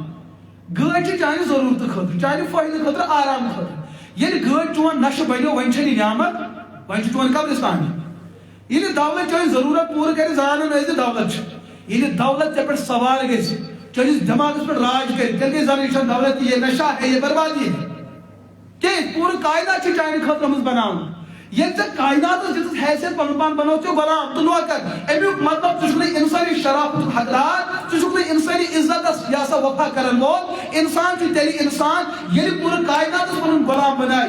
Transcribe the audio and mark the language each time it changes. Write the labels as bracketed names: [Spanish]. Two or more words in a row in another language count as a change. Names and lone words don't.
[Kashmiri] گٲڑۍ چھِ چانہِ ضروٗرتہٕ خٲطرٕ, چانہِ فٲیدٕ خٲطرٕ, آرام خٲطرٕ. ییٚلہِ گٲڑۍ چون نشہٕ بنیو, وۄنۍ چھنہٕ یہِ نعمت, وۄنۍ چھُ چون قبرستان. ییٚلہِ دولت چٲنۍ ضروٗرت پوٗرٕ کرِ, زانان ٲسۍ دولت چھِ. ییٚلہِ دولت ژےٚ پٮ۪ٹھ سوار گژھِ, چٲنِس دٮ۪ماغس پٮ۪ٹھ راج کرِ, تیٚلہِ گژھِ زانٕنۍ یہِ چھےٚ دولت, [Urdu] یہِ نشہ ہے, یہِ بربادی ہے. [Kashmiri] کیٛازِ؟ پوٗرٕ کاینات چھِ چانہِ خٲطرٕ آمٕژ بناونہٕ. ییٚلہِ ژےٚ کایناتس دِژٕتھ حیثیت, پنُن پان بنوو ژےٚ غلام تہٕ نوکر. امیُک مطلب ژٕ چھُکھ نہٕ انسٲنی شرافتُک حقدار, ژٕ چھُکھ نہٕ انسٲنی عزتس یہِ ہسا وفا کرن وول. انسان چھُ تیٚلہِ انسان ییٚلہِ پوٗرٕ کایناتس پنُن غلام بنایہِ.